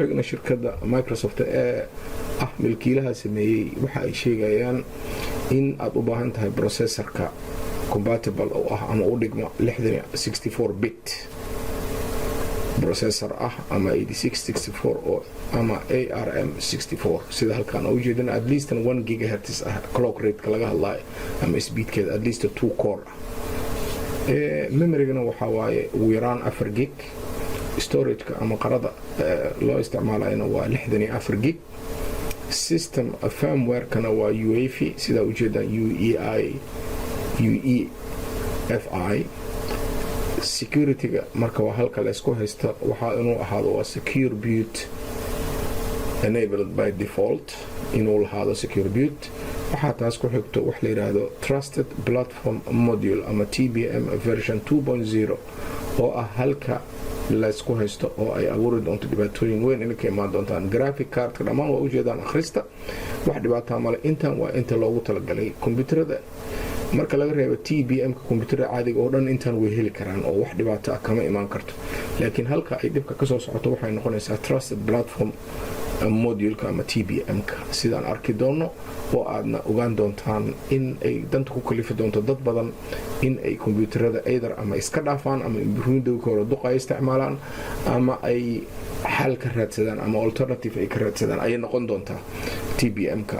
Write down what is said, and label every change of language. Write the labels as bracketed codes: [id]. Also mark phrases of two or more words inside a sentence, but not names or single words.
[so] xignay shirkadda Microsoft ee milkiilaha sameeyay waxa ay sheegayaan in aad u baahan tahay [en] processor-ka compatible [so] oo ah ama u dhigma [en] 64 bit processor [so] ah ama 8664 oo ama ARM 64 sida halkaan u jeedana [en] at least 1 GHz [so] ah [en] clock rate-ka [so] laga hadlayo ama speed-keeda [en] at least 2 core memory-gana [so] waxa waaye ugu yaraan 4 gig storage-ka ama qarada loo isticmaalayna waa 64 gig [en] system firmware-kana [so] waa UEFI sida u jeedaan UEFI security-ga marka waa halka la isku haysta waxa inuu ahaado waa [en] secure boot enabled by default [so] inuu lahaado [en] secure boot [so] waxaa taas ku xigto wax la yiraahdo [en] trusted platform module [so] ama TPM version 2.0 oo ah halka la isku haysto oo ay abuuri doonto dhibaatooyin weyn in ka imaan doontaan [en] graphic card-ka [so] dhammaan waa u jeedaan akhrista wax dhibaato male intan waa inta loogu talagalay kombiyuutarada marka laga reebo TPM-ka kombiyuutarada caadiga oo dhan intan way heli karaan oo wax dhibaato ah kama imaan karto laakiin halka ay dhibka ka soo socoto waxay noqonaysaa [en] trusted platform module-ka [so] ama TPM-ka sidaan arki doono oo aadna ogaan doontaan in ay danta ku kalifi doonto dad badan in ay kombiyuutarada either ama iska dhaafaan ama Windows-kooda duqa ay isticmaalaan ama ay xal ka raadsadaan ama alternative ay ka raadsadaan ay noqon doontaa TPM-ka.